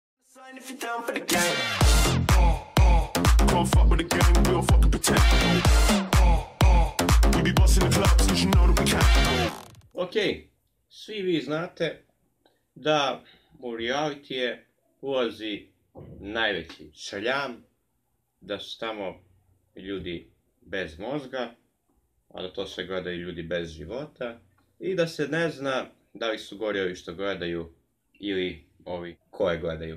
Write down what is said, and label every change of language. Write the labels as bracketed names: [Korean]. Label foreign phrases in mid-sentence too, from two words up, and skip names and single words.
[English] Sign if you're down for the gang. Can't fuck with the gang, we don't fucking pretend. We be busting the clubs, cause you know that we can. [Serbian] Ok, svi vi znate da u realitije ulazi najveći šaljam, da su tamo ljudi bez mozga, a da to sve gledaju ljudi bez života i da se ne zna da li su gori ovi što gledaju ili ovi koje gledaju.